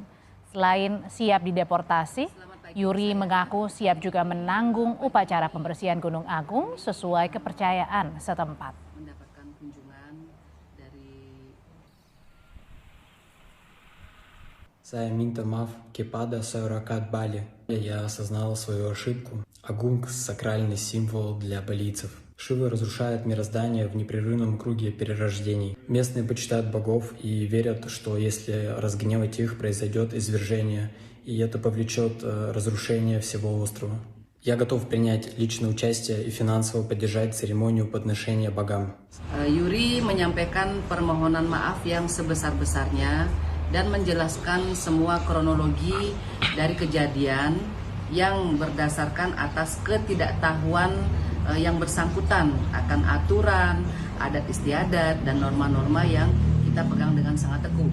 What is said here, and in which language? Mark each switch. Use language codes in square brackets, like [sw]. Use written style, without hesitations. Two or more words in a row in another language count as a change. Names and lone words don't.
[id] Selain siap dideportasi, Yuri mengaku siap juga menanggung upacara pembersihan Gunung Agung sesuai kepercayaan setempat. Mendapatkan kunjungan dari Saya minta maaf kepada masyarakat Bali. [ru] Я осознал свою ошибку. Агунг – сакральный символ для балийцев. Шива разрушает мироздание в непрерывном круге перерождений. Местные почитают богов и верят, что если разгневать их, произойдет извержение, и это повлечет разрушение всего острова. Я готов принять личное участие и финансово поддержать церемонию подношения богам. [id] Yuri menyampaikan permohonan maaf yang sebesar-besarnya dan menjelaskan semua kronologi dari kejadian yang berdasarkan atas ketidaktahuan yang bersangkutan akan aturan, adat istiadat, dan norma-norma yang kita pegang dengan sangat teguh.